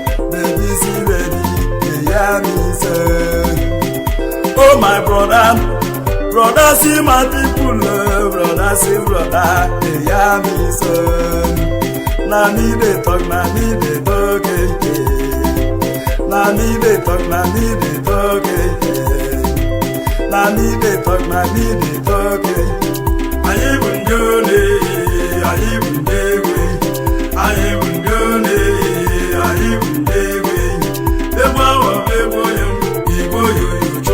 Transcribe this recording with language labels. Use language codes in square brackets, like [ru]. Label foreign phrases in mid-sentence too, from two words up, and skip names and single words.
[pcm] Baby see baby, they hear me say. Oh my brother, Brother, see my people, eh, brother, see brother, they hear me say. Na me dey talk, na me dey talk, eh, eh. Na me dey talk, na me dey talk, eh, eh. Na me dey talk, na me dey talk, eh. [ig] Anyị bụ ndị ole, anyị bụ ndị egwe. Anyị bụ ndị ole, anyị bụ ndị egwe. Egwu ahụ bụ egwu onye m, igwe oyoyo.